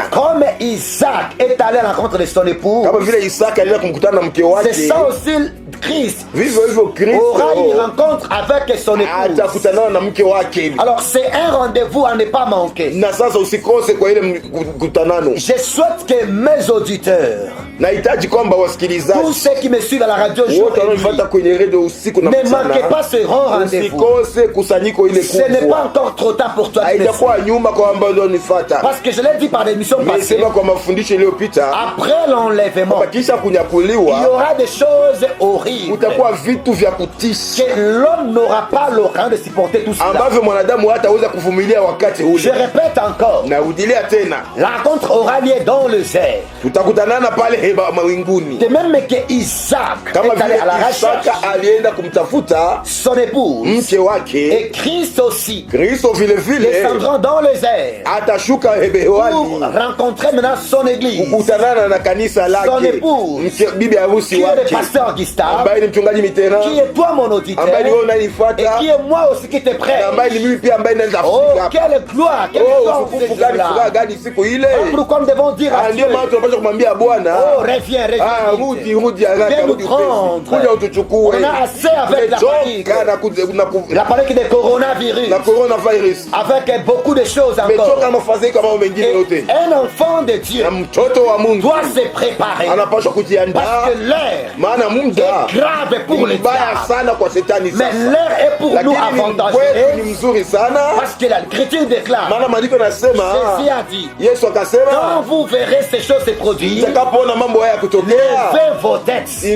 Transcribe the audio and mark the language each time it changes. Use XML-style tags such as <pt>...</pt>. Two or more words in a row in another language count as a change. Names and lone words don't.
<fr>Comme Isaac est allé à la rencontre de son épouse,</fr> <sw>kama vile Isaka alienda kumkutana na mke wake,</sw> <fr>c'est ça aussi Christ.</fr> <sw>Vivyo hivyo Kristo</sw> <fr>aura une rencontre avec son épouse.</fr> <sw>Atakutana na mke wake.</sw> <fr>Alors c'est un rendez-vous à ne pas manquer.</fr> <sw>Na sasa usikose kwa ile mkutanano.</sw> <fr>Je souhaite que mes auditeurs,</fr> <sw>nahitaji kwamba wasikilizaji,</sw> <fr>tous ceux qui me suivent à la radio</fr> <sw>wote wanaofuata kwenye radio usiku na mchana,</sw> <fr>ne manquez pas ce rendez-vous.</fr> <sw>Usikose kusanyiko ile kubwa.</sw> <fr>Ce n'est pas encore trop tard pour toi.</fr> <sw>Haitakuwa nyuma kwa ambao ndio nifuata.</sw> <fr>Parce que je l'ai dit par l'émission passée.</fr> <sw>Nimesema kwa mafundisho iliyopita.</sw> <fr>Après l'enlèvement,</fr> <sw>kisha kunyakuliwa,</sw> <fr>il y aura des choses horribles.</fr> <sw>Utakuwa vitu vya kutisha.</sw> <fr>Que l'homme n'aura pas le temps de supporter tout cela.</fr> <sw>Ambavyo mwanadamu hataweza kuvumilia wakati ule.</sw> <fr>Je répète encore.</fr> <sw>Narudilia tena.</sw> <fr>La rencontre aura lieu dans les airs.</fr> <sw>Tutakutanana pale mawinguni.</sw> <fr>De même que Isaac</fr> <sw>kama</sw> <fr>est allé à la recherche,</fr> <sw>alienda kumtafuta</sw> <fr>son épouse,</fr> <sw>mke wake,</sw> <fr>et Christ aussi,</fr> <sw>Kristo vile vile</sw> <fr>descendront dans les airs</fr> <sw>atashuka hebewani</sw> <fr>pour rencontrer maintenant son église,</fr> <sw>kukutanana na kanisa lake,</sw> <fr>son épouse,</fr> <sw>bibi harusi wake,</sw> <fr>qui est le</fr> <sw>wake,</sw> <fr>pasteur Gustave,</fr> <sw>ambaye ni mchungaji Mitterrand,</sw> <fr>qui est toi mon auditeur,</fr> <sw>ambaye ni wewe unanifuata,</sw> <fr>et qui est moi aussi qui te prête,</fr> <sw>ambaye ni mimi pia ambaye naenda oh kufika.</sw> <fr>quelle gloire, quelle</fr> <sw>furaha gani siku ile.</sw> <fr>Pourquoi nous devons dire à Dieu,</fr> <sw>ndio maana tunapaswa kumwambia Bwana,</sw> <fr>oh reviens</fr> <sw>rudi haraka, rudi kuja utuchukue.</sw> <fr>On a assez avec la panique, la panique des coronavirus,</fr> <sw>na coronavirus,</sw> <fr>avec beaucoup de choses encore. Et un enfant de Dieu doit se préparer, parce que l'air est grave pour les diables, mais l'air est pour nous avantageux, parce que l'Écriture déclare, Jésus a dit, quand vous verrez ces choses se produire, levez vos têtes.</fr>